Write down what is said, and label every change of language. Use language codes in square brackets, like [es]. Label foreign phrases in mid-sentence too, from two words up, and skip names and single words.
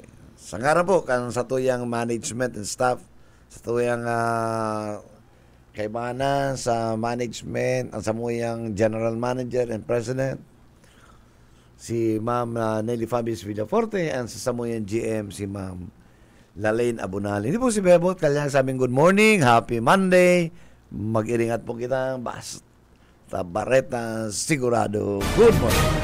[bik] Sa ngaran po, kan sa tuyang [en] management and staff, [bik] sa tuyang kaibanan, sa management, ang sa muyang [en] general manager and president, [bik] si Ma'am Nelly Fabis Villaforte, and sa samuyang GM, si Ma'am Lalaine Abunali. Hindi po si Bebot, kanyang sabing [en] good morning, happy Monday, [bik] mag-iringat po kita, basta Barreta, sigurado, [en] good morning.